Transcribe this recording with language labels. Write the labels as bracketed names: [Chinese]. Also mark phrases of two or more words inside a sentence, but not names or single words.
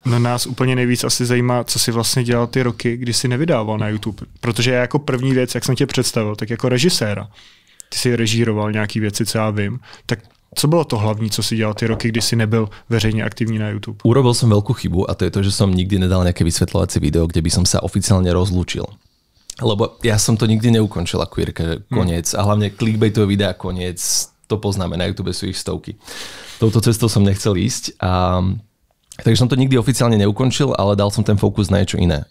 [Czech] No nás úplně nejvíc asi zajímá, co si vlastně dělal ty roky, kdy jsi nevydával na YouTube. Protože já jako první věc, jak jsem tě představil, tak jako režiséra. Ty jsi režíroval nějaký věci, co já vím. Tak co bylo to hlavní, co si dělal ty roky, kdy si nebyl veřejně aktivní na YouTube? [Slovak] Urobil som veľkú chybu a to je to, že som nikdy nedal nejaké vysvetľovacie video, kde by som sa oficiálne rozlúčil. Lebo ja som to nikdy neukončil ako Jirka, že koniec. A hlavne clickbaitové videa koniec, to poznáme, na YouTube sú ich stovky. Touto cestou som nechcel ísť a takže som to nikdy oficiálne neukončil, ale dal som ten fokus na niečo iné.